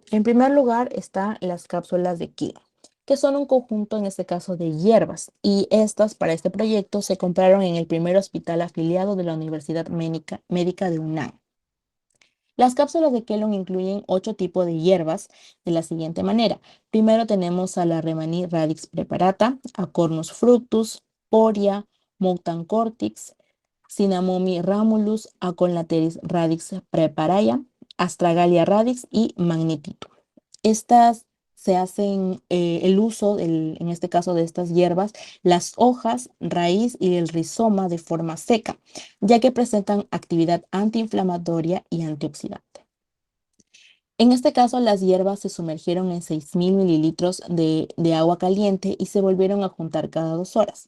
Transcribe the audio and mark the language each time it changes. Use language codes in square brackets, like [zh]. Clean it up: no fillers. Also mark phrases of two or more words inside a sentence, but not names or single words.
[es] En primer lugar están las cápsulas de Quilon, que son un conjunto, en este caso, de hierbas, y estas para este proyecto se compraron en el primer hospital afiliado de la Universidad Médica de UNAM. Las cápsulas de Quilon incluyen 8 tipos de hierbas de la siguiente manera. Primero tenemos a la Rehmannia radix preparata, a Cornus fructus, Poria, Moutan-Cortix, Cinnamomi ramulus, Aconilateris radix preparaya, Astragallia radix y Magnetitum. Estas se hacen el uso, en este caso de estas hierbas, las hojas, raíz y el rizoma de forma seca, ya que presentan actividad antiinflamatoria y antioxidante. En este caso, las hierbas se sumergieron en 6.000 mililitros de agua caliente y se volvieron a juntar cada 2 horas.